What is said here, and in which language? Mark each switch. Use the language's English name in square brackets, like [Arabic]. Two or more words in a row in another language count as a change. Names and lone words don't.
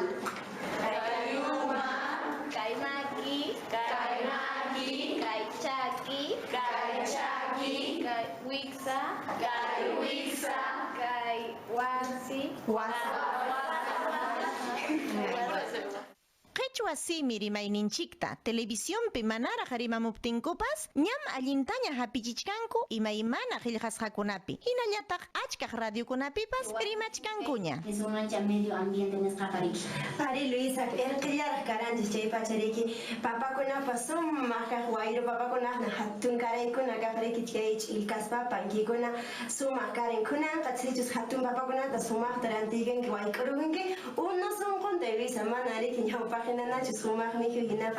[Quechua] Kayuma, kaymaki, kaychaki, kaywixa, kaywansi, wasimi rimayninchikta televisiónpi manara harimamuptinkupas ñam allintaña hapichichkanku imaymana qillqasqakunapi hinallataq achkaq radiokunapipas rimachkankuña. [Spanish] Es un medio ambiente nisqapariki. [Quechua] Ari Luisa, qillaraq karanchis chay pachariki papakunapas sumaq wayru papakunaqna hatun karaykuna kaqriki chay ilkaspa pankikuna sumaq karen kunanqa chaychus hatun papakunata sumaqta rantiyanki wayk'urukunki uno sunqunta Luisa mana ariki ñawpaqhinanachu sumaqniki hinaqa.